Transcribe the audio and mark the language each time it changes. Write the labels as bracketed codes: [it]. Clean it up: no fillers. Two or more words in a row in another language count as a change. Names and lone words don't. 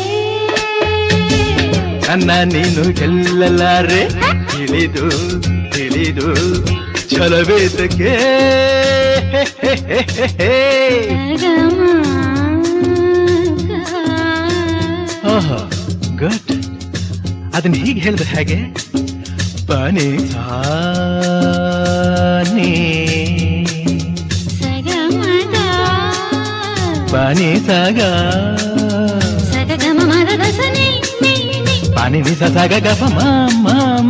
[kn] ನನ್ನ ನೀನು ಗೆಲ್ಲಲಾರೆ, ತಿಳಿದು ತಿಳಿದು ಛಲವೇತಕ್ಕೆ. ಓಹೋ ಗುಡ್. ಅದನ್ನ ಹೀಗೆ ಹೇಳಿದ್ರೆ ಹೇಗೆ? ಪನಿ ಸಾನಿ ಸಗಮದ ಪನಿ ಸಗ ಸಗಮ ಮರದ ಸನಿ ಪನಿ ನಿಸ ಸಗ ಗಪ ಮಾಮ